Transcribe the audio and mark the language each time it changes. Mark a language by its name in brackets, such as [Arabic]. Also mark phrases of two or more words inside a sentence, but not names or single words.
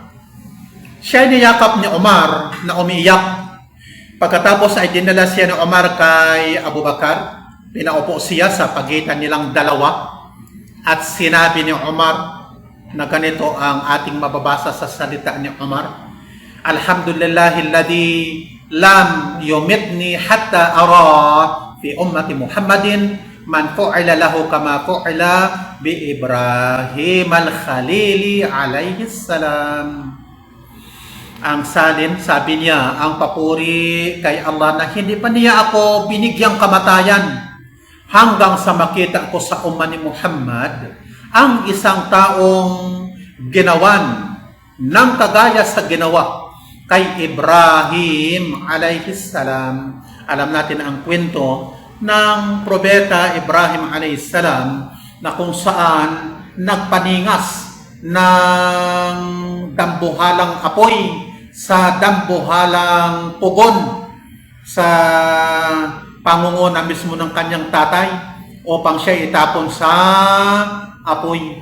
[Filipino] Siya ay niyakap ni Umar na umiiyak. Pagkatapos ay dinala siya ni Umar kay Abu Bakar. Pinaupo siya sa pagitan nilang dalawa at sinabi ni Umar na ganito ang ating mababasa sa salita ni Umar. [Arabic] الحمد لله الذي لم يمتني حتى أرى في أمة محمد من فعل له كما فعل بإبراهيم الخليل عليه السلام. [Filipino] Ang salin, sabi niya, ang papuri kay Allah na hindi pa niya ako binigyang kamatayan hanggang sa makita ko sa umma ni Muhammad ang isang taong ginawan ng kagaya sa ginawa kay Ibrahim [Arabic] عليه السلام. [Filipino] Alam natin ang kwento ng Propeta Ibrahim a.s. na kung saan nagpaningas ng dambuhalang apoy sa dambuhalang pugon sa pangunguna mismo ng kanyang tatay upang siya itapon sa apoy.